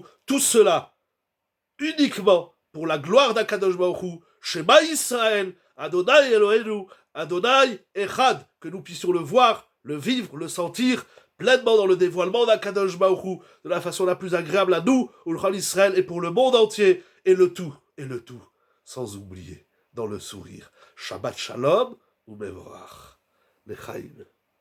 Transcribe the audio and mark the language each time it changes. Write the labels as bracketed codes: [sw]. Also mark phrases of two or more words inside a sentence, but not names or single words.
[fr] Tout cela uniquement pour la gloire d' [he] הקדוש ברוך הוא, שמע ישראל אדוני אלוהינו אדוני אחד, [fr] que nous puissions le voir, le vivre, le sentir, pleinement dans le dévoilement d' [he] הקדוש ברוך הוא, [fr] de la façon la plus agréable à nous, au [he] כלל ישראל [fr] et pour le monde entier, et le tout, sans oublier, dans le sourire. [he] שבת שלום ומבורך. Lechaim.